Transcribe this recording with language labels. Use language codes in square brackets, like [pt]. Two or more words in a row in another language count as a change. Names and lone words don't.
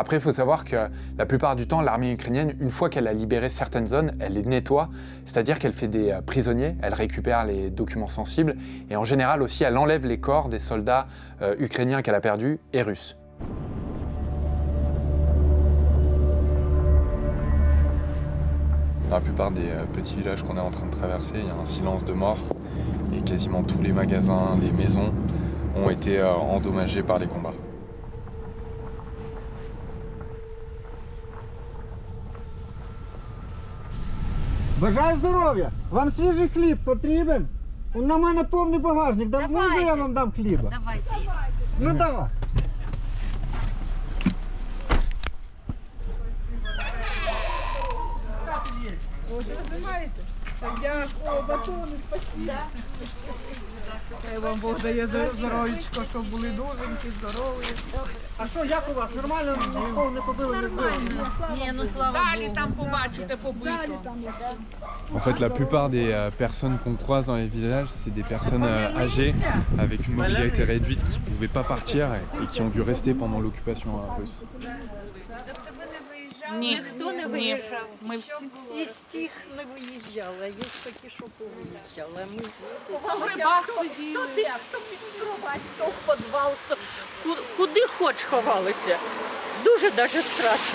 [fr] Après, il faut savoir que la plupart du temps, l'armée ukrainienne, une fois qu'elle a libéré certaines zones, elle les nettoie, c'est-à-dire qu'elle fait des prisonniers, elle récupère les documents sensibles et en général aussi, elle enlève les corps des soldats ukrainiens qu'elle a perdus et russes. Dans la plupart des petits villages qu'on est en train de traverser, il y a un silence de mort et quasiment tous les magasins, les maisons ont été endommagés par les combats. [uk] Бажаю здоров'я! Вам свіжий хліб потрібен? На мене повний багажник. Можна я вам дам хліба? Давайте. Ну давай. Дякую, батони, спасибо. Хай вам Бог дає здоров'ячко, щоб були дуженькі, здорові. А що, як у вас? Нормально? Нікого не побили? Ні, ну слава Далі Богу. там побачите побито. [fr] En fait, la plupart des personnes qu'on croise dans les villages, c'est des personnes âgées avec une mobilité réduite qui ne pouvaient pas partir et qui ont dû rester pendant l'occupation russe. [uk] Ні, ніхто не виїжджав. Ми всі Із тих не виїжджали, а є такі, що повиїжджали. Ми в грибах сиділи. хто де, хто під кровать, хто в підвал, хто куди хоч ховалися. Дуже навіть страшно.